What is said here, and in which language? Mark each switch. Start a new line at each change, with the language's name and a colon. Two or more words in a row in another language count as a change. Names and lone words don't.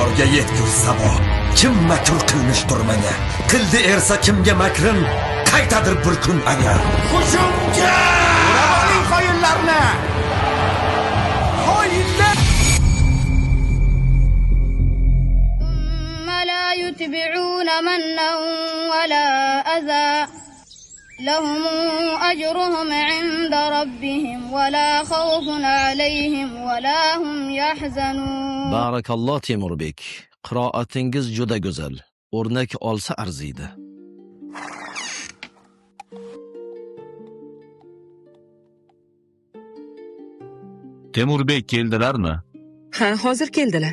Uzbek: Yorga yetgur sabo, kim makr qilmish durmanga, qildi ersa kimga makrin, qaytadir bir kun agar. Hujumga! Uraning xoyinlarni! Xoyinlar!
Arabic: لا يتبعون منا ولا أذى. لهم أجرهم عند ربهم ولا خوف عليهم ولا هم يحزنون.
Uzbek: Barakalloh Temurbek. Qiroatingiz juda go'zal. O'rnak olsa arziydi. Temurbek keldilarmi? Ha, hozir keldilar.